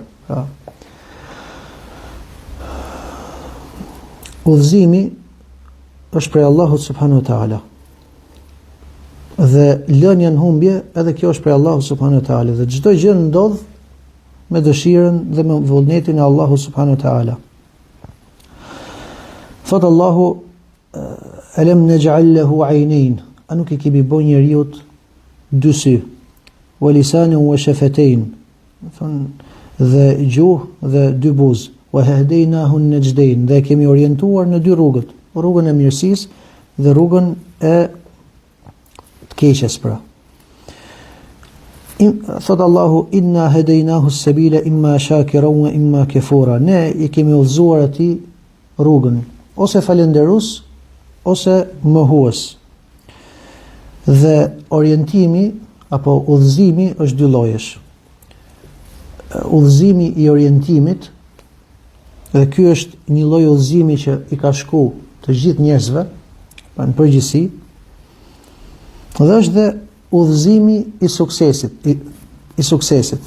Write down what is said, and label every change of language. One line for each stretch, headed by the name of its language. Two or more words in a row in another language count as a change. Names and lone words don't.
Albanian: Pra, udhëzimi është prej Allahut
Arabic: سبحانه وتعالى.
Albanian: Dhe lënia në humbje, edhe kjo është prej Allahut
Arabic: سبحانه وتعالى.
Albanian: Dhe çdo gjë ndodh me dëshirën dhe me vullnetin e Allahut
Arabic: سبحانه وتعالى.
Albanian: Thot Allahu,
Arabic: ألم نجعل له عينين,
Albanian: a nuk i kemi bën njeriu dy sy,
Arabic: ولسانا وشفتين,
Albanian: dhe gjuhë dhe dy buzë.
Arabic: وهديناه النجدين,
Albanian: dhe kemi orientuar në dy rrugët, rrugën e mirësisë dhe rrugën e të keqes pra. Thot Allahu,
Arabic: إنا هديناه السبيل إما شاكرا وإما كفورا.
Albanian: Ne i kemi udhëzuar atij rrugën, ose falënderues ose mohues. Dhe orientimi apo udhëzimi është dy llojesh. Udhëzimi i orientimit, dhe ky është një lloj udhëzimi që i ka shku të gjithë njerëzve, në përgjithësi, dhe është dhe udhëzimi i suksesit.